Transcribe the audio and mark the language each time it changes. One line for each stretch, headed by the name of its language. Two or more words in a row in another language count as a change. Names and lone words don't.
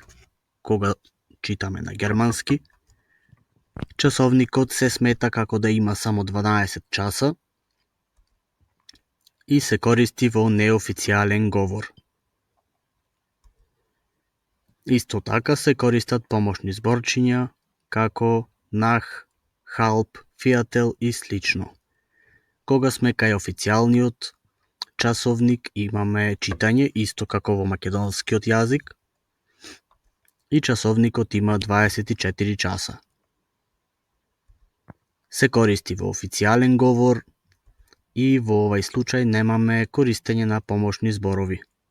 Macedonian: Кога читаме на германски, часовникот се смета како да има само 12 часа и се користи во неофицијален говор. Исто така се користат помошни зборчиња како
German: nach, halb, viertel
Macedonian: и слично. Кога сме кај официјалниот часовник, имаме читање исто како во македонскиот јазик и часовникот има 24 часа. Се користи во официјален говор и во овај случај немаме користење на помошни зборови.